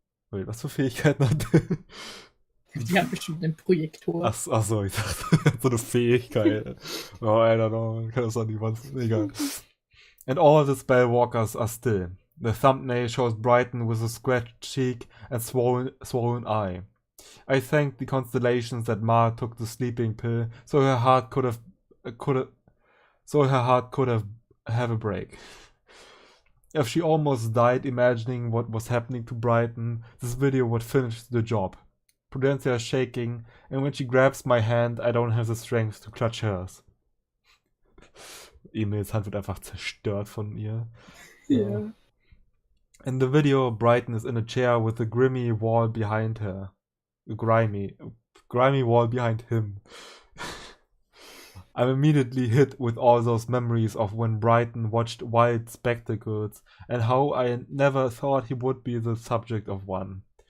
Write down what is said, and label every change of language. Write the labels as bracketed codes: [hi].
[de] Wait, was für Fähigkeiten hat der? Die haben bestimmt einen Projektor. Achso, ich dachte, so eine Fähigkeit. [en] Oh, I don't know, [de] kann das auch niemand. [en] Egal. And all the spellwalkers are still. The thumbnail shows Brighton with a scratched cheek and swollen eye. I thank the constellations that Ma took the sleeping pill, so her heart could have have a break. If she almost died imagining what was happening to Brighton, this video would finish the job. Prudencia is shaking, and when she grabs my hand, I don't have the strength to clutch hers. [de] Emils Hand wird einfach zerstört von ihr. [en] Yeah. In the video, Brighton is in a chair with a grimy wall behind her. A grimy wall behind him. I'm immediately hit with all those memories of when Brighton watched Wild Spectacles and how I never thought he would be the subject of one.